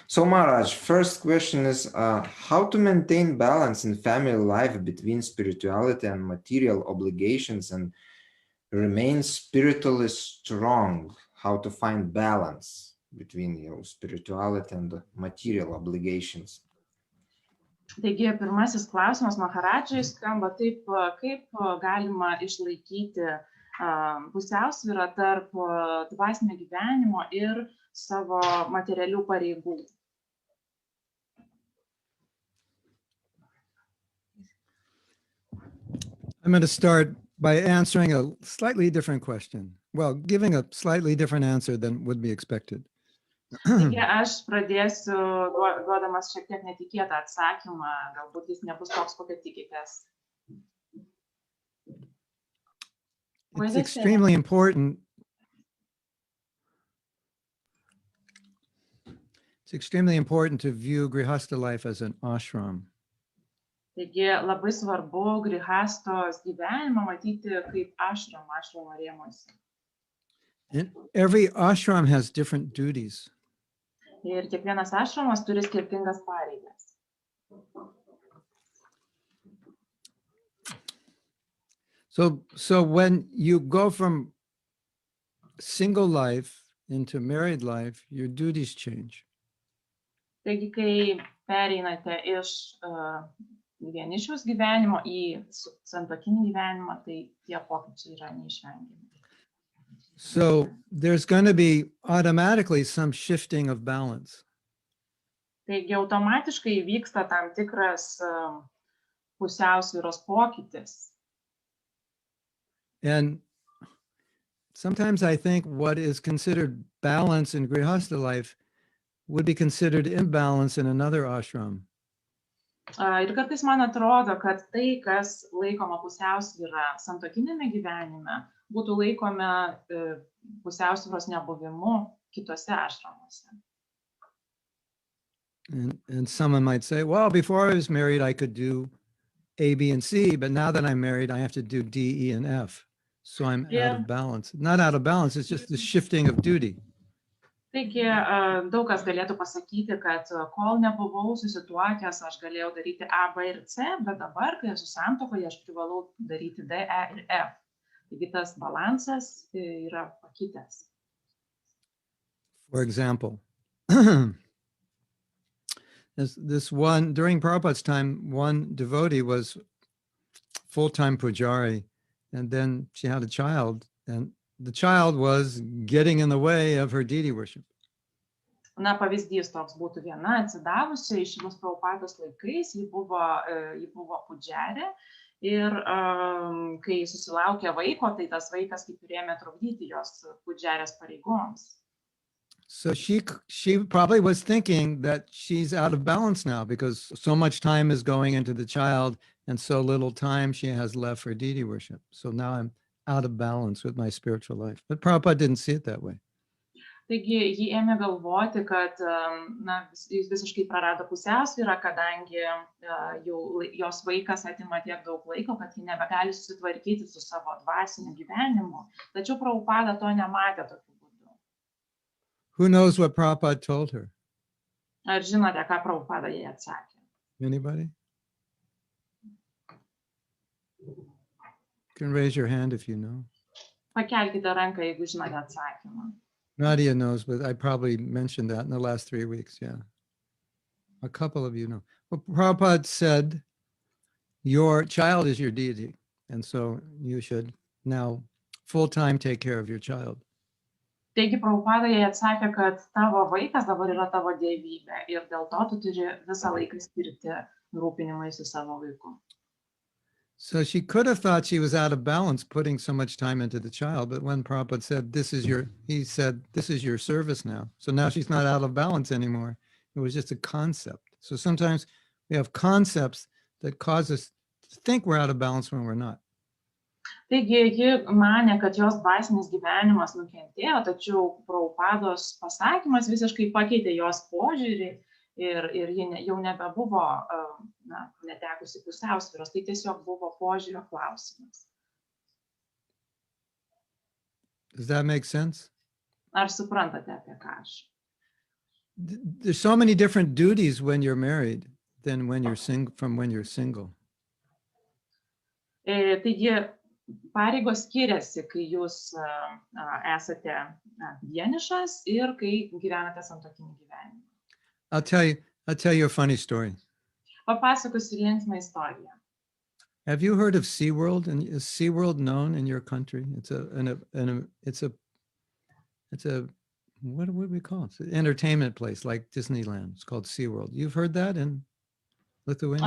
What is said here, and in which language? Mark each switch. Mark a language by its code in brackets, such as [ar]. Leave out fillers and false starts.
[en] So Maharaj, first question is how to maintain balance in family life between spirituality and material obligations and remain spiritually strong, how to find balance between your spirituality and material obligations. [lt] Taigi pirmasis klausimas Maharadžai skamba taip, kaip galima išlaikyti pusiausvyrą tarp dvasinio gyvenimo ir savo materialių pareigų. [en] I'm going to start by answering a slightly different question. Well, giving a slightly different answer than would be expected. [lt] Taigi aš pradėsiu duodamas šiek tiek netikėtą atsakymą, galbūt jis nebus toks, kokio tikitės. [en] It's extremely important. It's extremely important to view grihastha life as an ashram. [lt] Taigi labai svarbu grihastos gyvenimą matyti kaip ashramo rėmuose. [en] And every ashram has different duties. [lt] Ir kiekvienas ašramas turi skirtingas pareigas. [en] So when you go from single life into married life, your duties change. [lt] Taigi, kai pereinate iš vienišiaus gyvenimo į santuokinį gyvenimą, tai tie pokyčiai yra neišvengiami. [en] So there's going to be automatically some shifting of balance. [lt] Taigi automatiškai vyksta tam tikras pusiausvyros pokytis. [en] And sometimes I think what is considered balance in grihastha life would be considered imbalance in another ashram. [lt] Ir kartais man atrodo, kad tai, kas laikoma pusiausvyra santuokinėme gyvenime, būtų laikome pusiausvyros nebuvimu kitose ašramuose. [en] And someone might say, well, before I was married, I could do A, B, and C, but now that I'm married, I have to do D, E, and F. So I'm out of balance. Not out of balance, it's just the shifting of duty. [lt] Taigi, daug kas galėtų pasakyti, kad kol nebuvau susituokęs, aš galėjau daryti A, B ir C, bet dabar, kai esu santuokoje, aš privalau daryti D, E ir F. Taigi tas balansas yra pakitęs. [en] For example, this one, during Prabhupada's time, one devotee was full-time pujari, and then she had a child, and the child was getting in the way of her deity worship. [lt] Na, pavyzdys toks būtų viena atsidavusi iš Šilos Prabhupados laikais, ji buvo pudžiarė ir kai susilaukė vaiko, tai tas vaikas kaip ir ėmė trukdyti jos pudžiarės pareigoms. [en] So she probably was thinking that she's out of balance now because so much time is going into the child and so little time she has left for deity worship. So now I'm out of balance with my spiritual life. But Prabhupada didn't see it that way. [lt] Taigi, ji ėmė galvoti, kad jis visiškai prarado pusiausvyrą, kadangi jos vaikas atima tiek daug laiko, kad ji nebegali susitvarkyti su savo dvasiniu gyvenimu. Tačiau Prabhupada to nematė tokiu būdu. [en] Who knows what Prabhupada told her? [lt] Ar žinote, ką Prabhupada jai atsakė? [en] Anybody? You can raise your hand if you know. [lt] Pakelkite ranką, jeigu žinote atsakymą. [en] Nadia knows, but I probably mentioned that in the last 3 weeks, yeah. A couple of you know. Well, Prabhupada said, your child is your deity, and so you should now full-time take care of your child. [lt] Taigi, Prabhupada jai atsakė, kad tavo vaikas dabar yra tavo dievybė ir dėl to tu turi visą laiką skirti rūpinimuisi savo vaiku. [en] So she could have thought she was out of balance putting so much time into the child, but when Prabhupada said, he said, this is your service now. So now she's not out of balance anymore. It was just a concept. So sometimes we have concepts that cause us to think we're out of balance when we're not. [lt] Taigi, ji manė, kad jos dvasinis gyvenimas nukentėjo, tačiau Prabhupados pasakymas visiškai pakeitė jos požiūrį ir ji jau nebebuvo netekusi pusiausvyros, tai tiesiog buvo požiūrio klausimas. [en] Does that make sense? [lt] Ar suprantate apie ką aš? [en] There's so many different duties when you're married than when you're single. [lt] Taigi, pareigos skiriasi, kai jūs esate vienišas ir kai gyvenate santuokinį gyvenimą. [en] I'll tell you a funny story. [lt] Papasakosiu linksmą istoriją. [en] Have you heard of SeaWorld? And is SeaWorld known in your country? It's a what do we call it? It's an entertainment place like Disneyland. It's called SeaWorld. You've heard that in Lithuania?